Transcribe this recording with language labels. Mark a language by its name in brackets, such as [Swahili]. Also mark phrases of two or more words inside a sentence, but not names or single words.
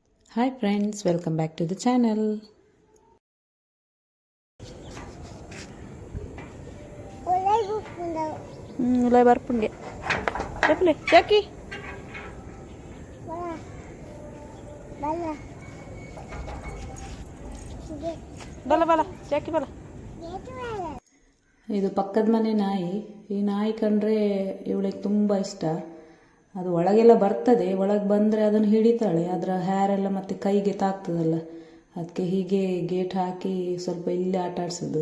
[English] Hi friends, welcome back to the channel. Mulai barpun dia. Boleh, Jackie. Bala, Jackie bala. [Kannada] ಇದು ಪಕ್ಕದ ಮನೆ ನಾಯಿ. ಈ ನಾಯಿ ಕಂಡ್ರೆ ಇವಳಿಗೆ ತುಂಬ ಇಷ್ಟ. ಅದು ಒಳಗೆಲ್ಲ ಬರ್ತದೆ, ಒಳಗೆ ಬಂದರೆ ಅದನ್ನು ಹಿಡಿತಾಳೆ. ಅದರ ಹೇರೆಲ್ಲ ಮತ್ತೆ ಕೈಗೆ ತಾಗ್ತದಲ್ಲ, ಅದಕ್ಕೆ ಹೀಗೆ ಗೇಟ್ ಹಾಕಿ ಸ್ವಲ್ಪ ಇಲ್ಲೇ ಆಟ ಆಡಿಸೋದು.